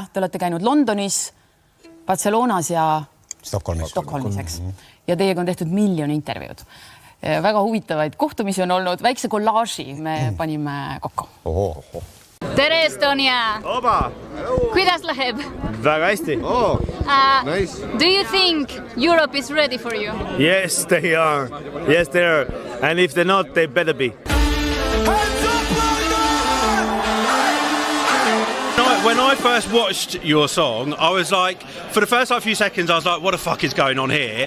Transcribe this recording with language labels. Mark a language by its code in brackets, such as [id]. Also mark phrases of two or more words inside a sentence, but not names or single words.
[et] Te olete käinud Londonis, Barcelonas ja Stockholmis, eks. Ja teiega on tehtud 1 miljon intervjuud. Väga huvitavaid kohtumisi on olnud, väikse kollaaži me panime kokku. Tere Estonia! Oba! Kuidas läheb? Väga hästi. Nice. [en] Do you think Europe is ready for you? Yes, they are. Yes, they are. And if they're not, they better be. When I first watched your song, I was like, for the first few seconds, I was like, what the fuck is going on here?